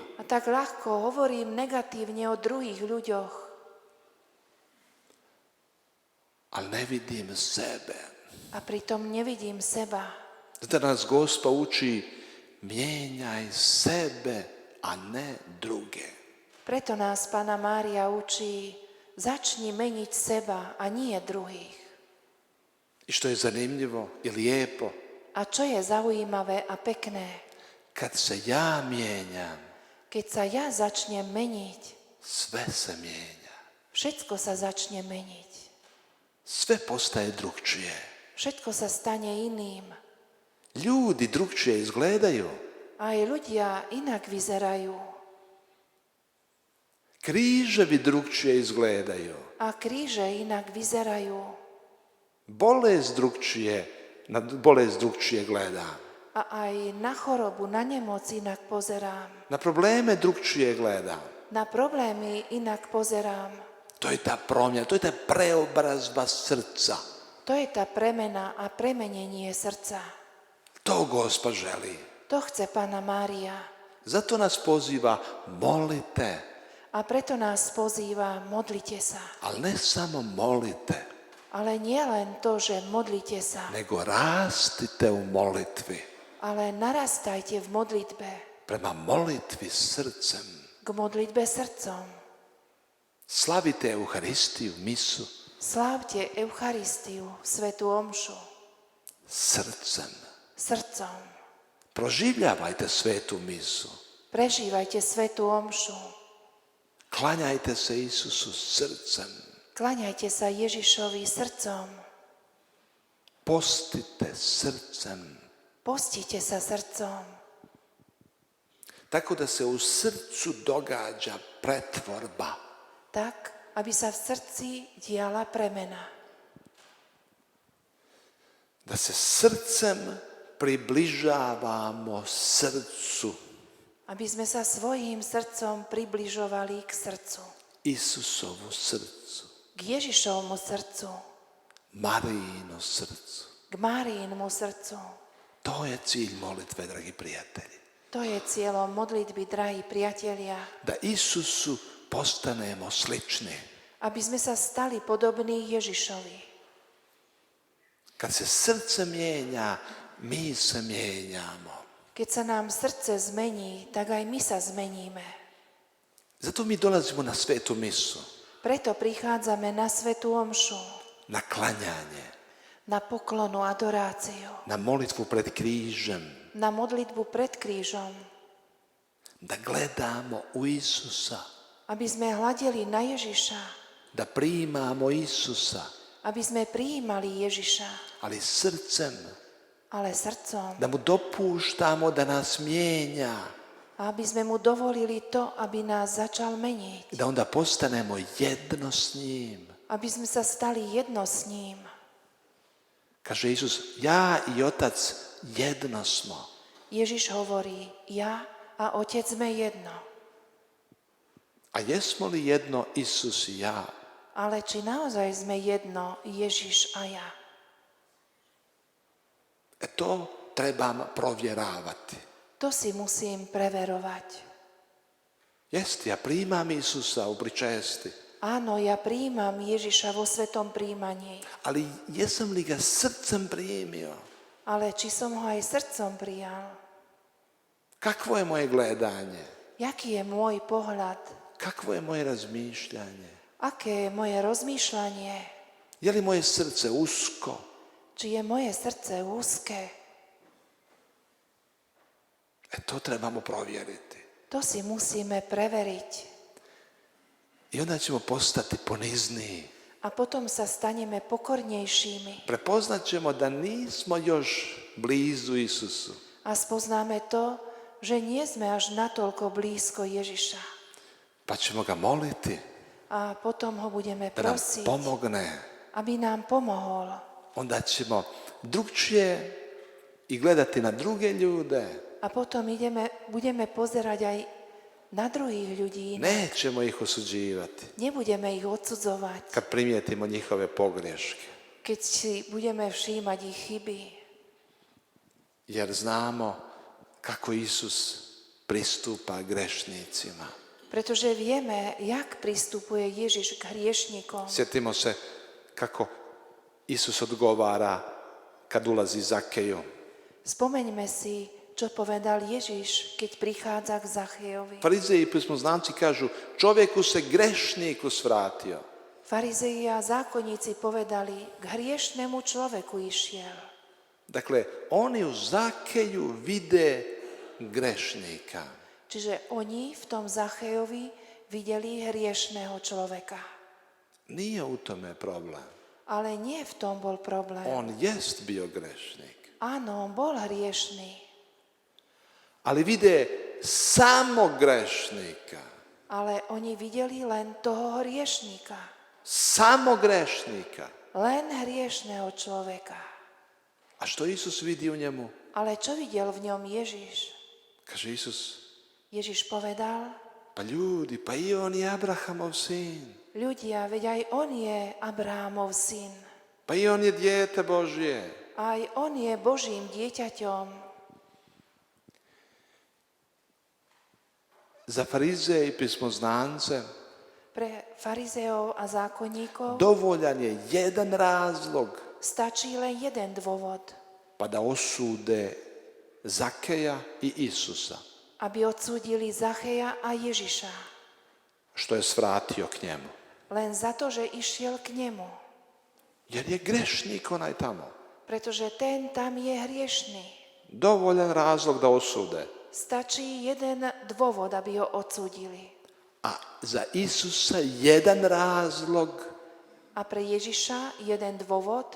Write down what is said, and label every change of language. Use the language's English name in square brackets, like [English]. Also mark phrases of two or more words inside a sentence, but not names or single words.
[Slovak] A tak ľahko hovorím negatívne o druhých ľuďoch. [Croatian] Ali ne vidim sebe. [Slovak] A pritom nevidím seba. [Croatian] Zato nas Gospa uči, mijenjaj sebe, a ne druge. [Slovak] Preto nás Panna Mária učí, začni meniť seba a nie druhých. [Croatian] I što je zanimljivo i lijepo, [Slovak] A čo je zaujímavé a pekné, [Croatian] kad se ja mijenjam, [Slovak] keď sa ja začnem meniť, [Croatian] sve se mijenja. [Slovak] všetko sa začne meniť. [Croatian] Sve postaje drugčije. [Slovak] Všetko sa stane iným. [Croatian] Ljudi drugčije izgledaju. [Slovak] Aj ľudia inak vyzerajú. [Croatian] Križevi drugčije izgledaju. [Slovak] A kríže inak vyzerajú. [Croatian] Na bolest drugčije gledam. [Slovak] A aj na chorobu, na nemoc inak pozerám. [Croatian] Na probleme drugčije gledam. [Slovak] Na problémy inak pozerám. [Croatian] To je ta promjena, to je ta preobrazba srca. [Slovak] To je tá premena a premenenie srdca. [Croatian] To Gospa želi. [Slovak] To chce Panna Mária. [Croatian] Zato nas poziva, molite. [Slovak] A preto nás pozýva, modlite sa. [Croatian] Ali ne samo molite, [Slovak] Ale nie len to, že modlite sa, [Croatian] nego rastite u molitvi. [Slovak] ale narastajte v modlitbe. [Croatian] Prema molitvi srcem. [Slovak] K modlitbe srdcom. [Croatian] Slavite Euharistiju, misu. [Slovak] Slávte Eucharistiu, svätú omšu. [Croatian] Srcem. [Slovak] Srdcom. [Croatian] Proživljavajte svetu misu. [Slovak] Prežívajte svätú omšu. [Croatian] Klanjajte se Isusu srcem. [Slovak] Kláňajte sa Ježišovi srdcom. [Croatian] Postite srcem. [Slovak] Postite sa srdcom. [Croatian] Tako da se u srcu događa pretvorba. [Slovak] Tak, aby sa v srdci diala premena. [Croatian] Da se srcem približavamo srcu. [Slovak] Aby sme sa svojím srdcom približovali k srdcu. [Croatian] Isusovu srcu. [Slovak] K Ježišovmu srdcu. [Croatian] Marijino srcu. [Slovak] K Máriinmu srdcu. [Croatian] To je cilj molitve, dragi prijatelji. [Slovak] To je cieľom modlitby, drahí priatelia. [Croatian] Da Isusu postanemo slični. [Slovak] Aby sme sa stali podobní Ježišovi. [Croatian] Kad se srce mijenja, mi se mijenjamo. [Slovak] Keď sa nám srdce zmení, tak aj my sa zmeníme. [Croatian] Zato mi dolazimo na svetu misu, [Slovak] Preto prichádzame na svätú omšu, [Croatian] na klanjanje, [Slovak] na poklonu, adoráciu, [Croatian] na molitvu pred krížem, [Slovak] na modlitbu pred krížom, [Croatian] da gledamo u Isusa, [Slovak] aby sme hľadeli na Ježiša, [Croatian] da primamo Isusa, [Slovak] aby sme prijímali Ježiša, [Croatian] ali srcem, [Slovak] ale srdcom, [Croatian] da mu dopuštamo da nas mijenja, [Slovak] a aby sme mu dovolili to, aby nás začal meniť, [Croatian] da onda postanemo jedno s njim. [Slovak] aby sme sa stali jedno s ním. [Croatian] Kaže Isus, ja i Otac jedno smo. [Slovak] Ježiš hovorí, ja a Otec sme jedno. [Croatian] A jesmo li jedno Isus i ja? [Slovak] Ale či naozaj sme jedno, Ježiš a ja? [Croatian] To trebam provjeravati. [Slovak] To si musím preverovať. [Croatian] Jeste, ja primam Isusa u pričesti, [Slovak] Áno, ja prijímam Ježiša vo svetom príjmaní, [Croatian] ali jesam li ga srcem primio? [Slovak] ale či som ho aj srdcom prijal? [Croatian] Kakvo je moje gledanje? [Slovak] Jaký je môj pohľad? [Croatian] Kakvo je moje razmišljanje? [Slovak] Aké je moje rozmýšľanie? [Croatian] Je li moje srce usko? [Slovak] Či je moje srdce úzke? [Croatian] To trebamo provjeriti. [Slovak] To si musíme preveriť. [Croatian] I onda ćemo postati ponizniji. [Slovak] A potom sa staneme pokornejšími. [Croatian] Prepoznat ćemo da nismo još blizu Isusu. [Slovak] A spoznáme to, že nie sme až natoľko blízko Ježiša. [Croatian] Pa ćemo ga moliti [Slovak] A potom ho budeme [Croatian] da nam [Slovak] prosiť, [Croatian] pomogne. [Slovak] aby nám pomohol. [Croatian] Onda ćemo drugčije i gledati na druge ljude. [Slovak] A potom budeme pozerať aj na druhých ľudí. [Croatian] Nećemo ih osuđivati [Slovak] Nebudeme ich odsudzovať, [Croatian] kad primijetimo njihove pogreške. [Slovak] keď si budeme všímať ich chyby. [Croatian] Jer znamo kako Isus pristupa grešnicima. [Slovak] Pretože vieme, jak pristupuje Ježiš k hriešnikom. [Croatian] Sjetimo se kako Isus odgovara kad ulazi Zakeju. [Slovak] Spomeňme si, čo povedal Ježiš, keď prichádza k Zachejovi. [Croatian] Farizeji i pismoznanci kažu, čovjeku se grešniku svratio. [Slovak] Farizei a zákonníci povedali, k hriešnemu človeku išiel. [Croatian] Dakle, oni u Zakeju vide grešnika. [Slovak] Čiže oni v tom Zachejovi videli hriešného človeka. [Croatian] Nije u tome problem. [Slovak] Ale nie v tom bol problém. [Croatian] On jest bio grešnik. [Slovak] Áno, on bol hriešný. [Croatian] Ali vide samo grešnika. [Slovak] Ale oni videli len toho hriešníka. [Croatian] Samo grešnika. [Slovak] Len hriešného človeka. [Croatian] A što Isus vidi u njemu? [Slovak] Ale čo videl v ňom Ježiš? [Croatian] Kaže Isus, [Slovak] Ježiš povedal, [Croatian] pa ljudi, pa i on je Abrahamov sin. [Slovak] ľudia, veď aj on je Abrahamov syn. [Croatian] Pa i on je dijete Božje. [Slovak] Aj on je Božím dieťaťom. [Croatian] Za farizeje i pismoznance [Slovak] Pre farizeov a zákonníkov [Croatian] dovoljan je jedan razlog [Slovak] stačí len jeden dôvod, [Croatian] pa da osude Zakeja i Isusa, [Slovak] aby odsúdili Zacheja a Ježiša. [Croatian] što je svratio k njemu. [Slovak] Len za to, že išiel k nemu. [Croatian] Jer je grešnik onaj tamo. [Slovak] Pretože ten tam je hriešný. [Croatian] Dovoljan razlog da osude. [Slovak] Stačí jeden dôvod, aby ho odsúdili. [Croatian] A za Isusa jedan razlog, [Slovak] A pre Ježiša jeden dôvod,